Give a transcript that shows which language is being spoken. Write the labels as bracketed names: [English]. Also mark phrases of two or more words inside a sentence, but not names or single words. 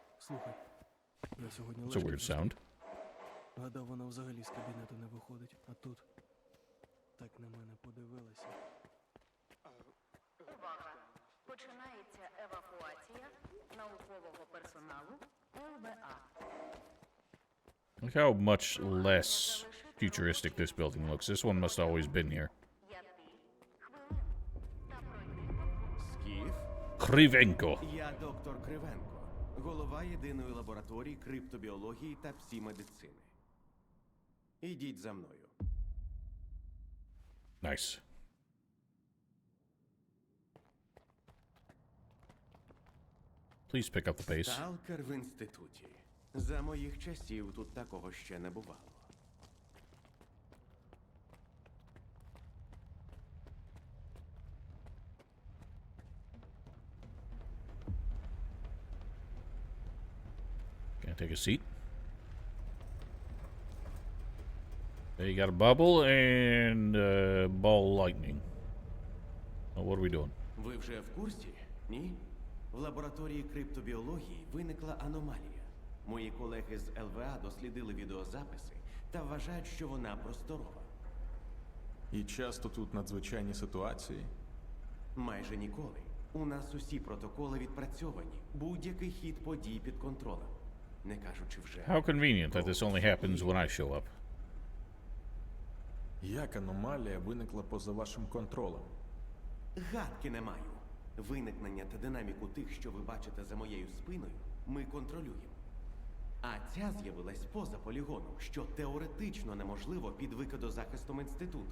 [Ukrainian] Слухай, я сьогодні [English] It's a weird лежки sound. [Ukrainian] гадав, вона взагалі з кабінету не виходить, а тут так на мене подивилася. Увага! Починається евакуація наукового персоналу ЛБА. [English] Look how much less futuristic this building looks. This one must have always been here. [Ukrainian] 5 хвилин та пройти Скіф, Кривенко. я доктор Кривенко, голова єдиної лабораторії криптобіології та псімедицини. Ідіть за мною. [English] Nice. Please pick up the pace. [Ukrainian] Сталкер в інституті. За моїх часів тут такого ще не бувало. [English] Can I take a seat? Okay, you got a bubble and ball lightning. Oh, what are we doing? [Ukrainian] Ви вже в курсі? Ні? В лабораторії криптобіології виникла аномалія. Мої колеги з ЛВА дослідили відеозаписи та вважають, що вона просторова. І часто тут надзвичайні ситуації. Майже ніколи. У нас усі протоколи відпрацьовані. Будь-який хід подій під контролем. Не кажучи вже. [English] How convenient that this only happens when I show up. [Ukrainian] Як аномалія виникла поза вашим контролем? Гадки не маю. Виникнення та динаміку тих, що ви бачите за моєю спиною, ми контролюємо. А ця з'явилась поза полігоном, що теоретично неможливо під викидозахистом інституту.